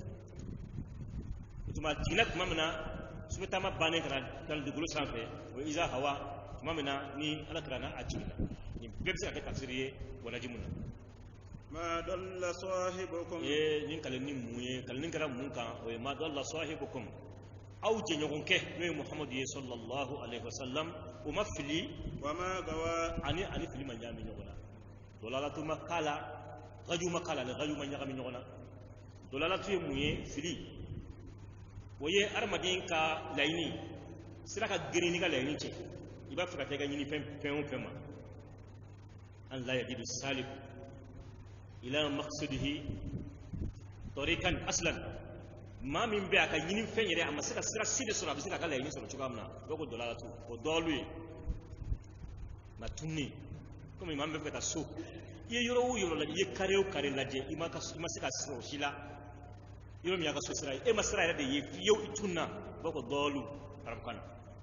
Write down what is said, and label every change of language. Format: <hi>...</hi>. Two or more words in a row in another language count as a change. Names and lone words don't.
<bm>o tuma jiginna tuma min na subetaama bannen ka na dugukolo sanfɛ o ye</bm> <ar>إذا هوى</ar> <bm>tuma min na ni ala kira n'a jiginna nin bɛɛ bɛ se ka kɛ tafsiri ye</bm> <ar>والنجم</ar> <bm>na</bm> <ar>ما ضل صاحبكم</ar> <bm>nin kalan ni mun ye kalan kɛra mun kan o ye</bm> <ar>ما ضل صاحبكم</ar> <bm>aw jɛɲɔgɔnkɛ n'o ye muhamadu ye</bm> <ar>صلى الله عليه وسلم</ar> <bm>o ma fili</bm> <ar>وما غوى</ar> <bm>ani fili ma ɲagami ɲɔgɔn na dolalatu ma kala gaju ma kala ni gaju ma ɲagami ɲɔgɔn na dolalatu ye mun ye fili o ye adamaden ka laɲini sira ka girin ni ka laɲini cɛ i b'a fɛ ka taa i ka ɲini fɛn o fɛn ma an la</bm> <ar>يجد سالك إلى مقصده طريقا أصلا</ar> <bm>maa min bɛ a ka ɲini fɛn yɛrɛ a ma se ka sira si de sɔrɔ a bɛ se ka laɲini sɔrɔ cogoya min na dɔw ko dolalatu o dɔɔlu ye na tunni komi maa min bɛ fɛ ka so i ye yɔrɔ o yɔrɔ lajɛ i ye kare o kare lajɛ i ma se ka sɔrɔ o si la yɔrɔ min y'a ka so sira ye e ma sira yɛrɛ de ye fiyewu i tunna dɔw ko dɔɔlu arabukan na</bm>